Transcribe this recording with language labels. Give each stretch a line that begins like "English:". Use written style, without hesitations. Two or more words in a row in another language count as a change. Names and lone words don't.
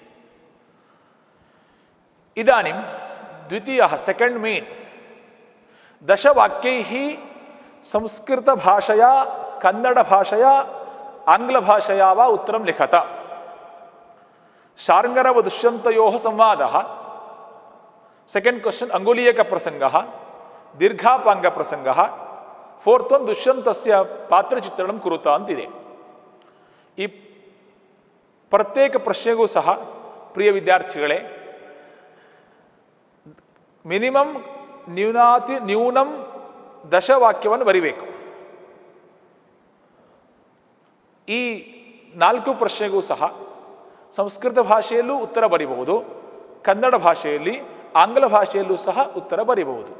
Sanskrit: इदानीं द्वितीयः
English: second main
Sanskrit: दशवाक्यैः संस्कृतभाषया कन्नडभाषया आङ्ग्लभाषया वा उत्तरं लिखत। शार्ङ्गरव दुष्यन्तयोः संवादः,
English: second question
Sanskrit: अंगुलीयकप्रसङ्गः, दीर्घापाङ्गप्रसङ्गः,
English: fourth one
Sanskrit: दुष्यन्तस्य पात्रचित्रणं कुरुत अंतिದೆ।
Kannada: ಈ ಪ್ರತ್ಯೇಕ ಪ್ರಶ್ನೆಗೂ ಸಹ ಪ್ರಿಯ ವಿದ್ಯಾರ್ಥಿಗಳೇ ಮಿನಿಮಮ್ ನ್ಯೂನಂ ದಶವಾಕ್ಯವನ್ನು ಬರಿಬೇಕು। ಈ 4 ಪ್ರಶ್ನೆಗೂ ಸಹ ಸಂಸ್ಕೃತ ಭಾಷೆಯಲ್ಲೂ ಉತ್ತರ ಬರೀಬಹುದು, ಕನ್ನಡ ಭಾಷೆಯಲ್ಲಿ ಆಂಗ್ಲ ಭಾಷೆಯಲ್ಲೂ ಸಹ ಉತ್ತರ ಬರೀಬಹುದು।